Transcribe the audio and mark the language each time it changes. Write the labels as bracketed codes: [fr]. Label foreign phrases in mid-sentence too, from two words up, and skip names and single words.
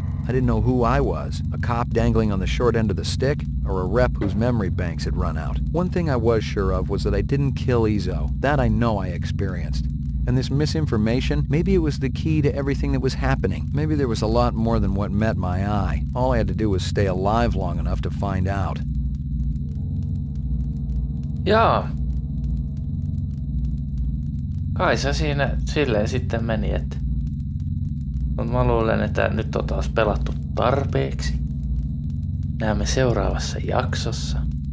[en] I didn't know who I was, a cop dangling on the short end of the stick, or a rep whose memory banks had run out. One thing I was sure of was that I didn't kill Ezo. That I know I experienced. And this misinformation, maybe it was the key to everything that was happening. Maybe there was a lot more than what met my eye. All I had to do was stay alive long enough to find out. [fi] Jaa. Kai se siinä silleen sitten meni, että... Mut mä luulen, että nyt on taas pelattu tarpeeksi. Näemme seuraavassa jaksossa.